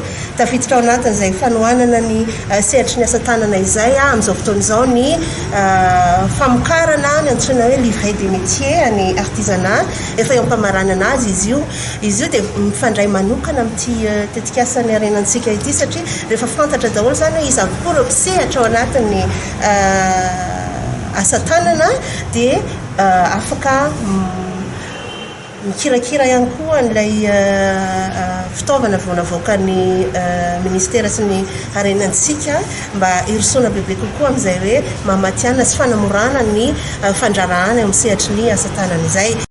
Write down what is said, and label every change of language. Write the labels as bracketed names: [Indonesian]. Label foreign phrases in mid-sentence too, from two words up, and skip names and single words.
[Malagasy] Tafiditra ao anatin'izay fanohanana ny sehatry ny asa tanana izay amin'izao fotoana izao ny famokarana ny antsoina hoe [French] livret des métiers [Malagasy] ny artisanat efa eo ampamarana azy izy io dia mifandray manokana amin'ity tetikasa ny arenatsika ity satria rehefa fantatra daholo zany hoe izy akory mpisehatra ao anatin'ny asa tanana dia afaka mikirakira ihany koa n'ilay fitaovana vonavoakan'ny ministera sy ny arenatsika mba hirosoana bebe kokoa amin'izay hoe mamatiana sy fanamorana ny fandrarahana amin'ny sehatry ny asa tanana izay.